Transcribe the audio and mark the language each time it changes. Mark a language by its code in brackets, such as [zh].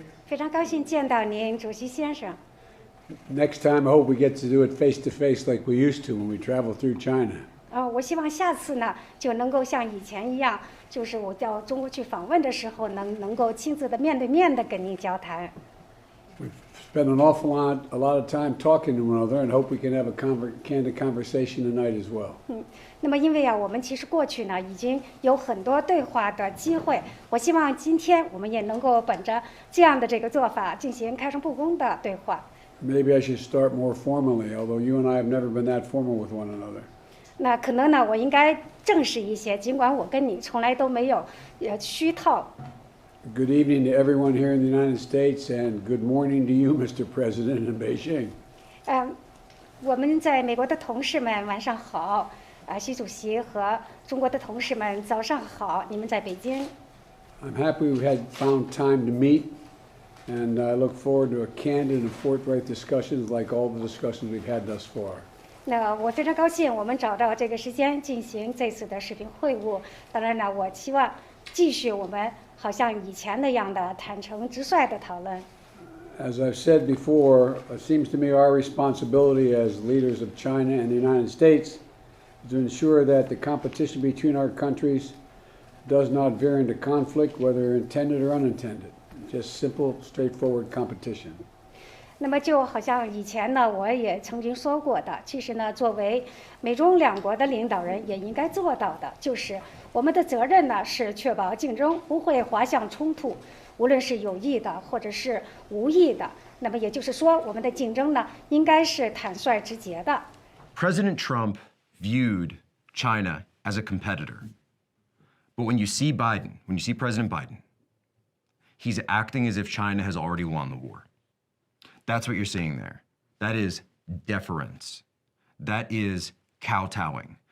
[zh] 非常高兴见到您，主席先生。 [en] Next time, I hope we get to do it face to face like we used to when we travel through China. [zh] 我希望下次呢就能够像以前一样，就是我到中国去访问的时候，能够亲自的面对面的跟您交谈。 [en] We've spent an awful lot, a lot of time talking to one another, and hope we can have a candid conversation tonight as well. [zh] 那么因为我们其实过去呢已经有很多对话的机会，我希望今天我们也能够本着这样的这个做法进行开诚布公的对话。 [en] Maybe I should start more formally, although you and I have never been that formal with one another. [zh] 那可能呢，我应该正式一些，尽管我跟你从来都没有虚套。 [en] Good evening to everyone here in the United States, and good morning to you, Mr. President, in Beijing. [zh] 我们在美国的同事们晚上好，习主席和中国的同事们早上好，你们在北京。 [en] I'm happy we had found time to meet, and I look forward to a candid and forthright discussions like all the discussions we've had thus far. [zh] 那我非常高兴，我们找到这个时间进行这次的视频会晤。当然呢，我期望继续我们好像以前那样的坦诚直率的讨论。 [en] As I've said before, it seems to me our responsibility as leaders of China and the United States to ensure that the competition between our countries does not veer into conflict, whether intended or unintended. Just simple, straightforward competition. [zh] 那么就好像以前呢，我也曾经说过的，其实呢，作为美中两国的领导人，也应该做到的，就是我们的责任呢是确保竞争不会滑向冲突，无论是有意的或者是无意的。那么也就是说，我们的竞争呢应该是坦率直接的。 [en] President Trump viewed China as a competitor. But when you see Biden, when you see President Biden, he's acting as if China has already won the war. That's what you're seeing there. That is deference. That is kowtowing.